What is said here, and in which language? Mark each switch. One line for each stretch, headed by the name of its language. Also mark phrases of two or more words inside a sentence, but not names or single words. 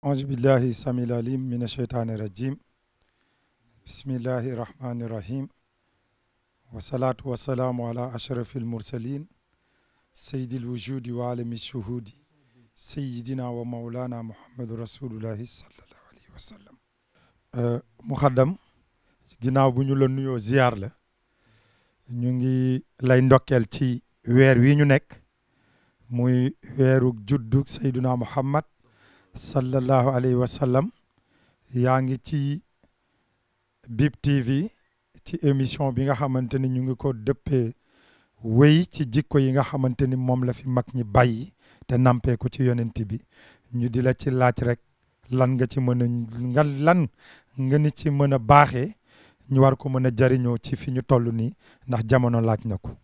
Arabic: أعوذ بالله السميع العليم من الشيطان الرجيم بسم الله الرحمن الرحيم والصلاة والسلام على أشرف المرسلين سيد الوجود وعالم الشهود سيدنا ومولانا محمد رسول الله صلى الله عليه وسلم muxaddam
Wolof: ginnaaw bu ñu la nuyoo ziar la ñu ngi lay ndokkeel ci weer wi ñu nekk muy weeru juddu Seydina Muhammad
Arabic: صلى الله عليه وسلم
Wolof: yaa ngi ci Bip TV ci émission bi nga xamante ni ñu ngi ko dëppee wéy ci jikko yi nga xamante ni moom la fi mag ñi bàyyi te nampee ko ci yonent bi ñu di la ci laaj rek lan nga ci mën a lan nga ni ci mën a baaxee ñu war ko mën a jariñoo ci fi ñu toll nii ndax jamono laaj na ko.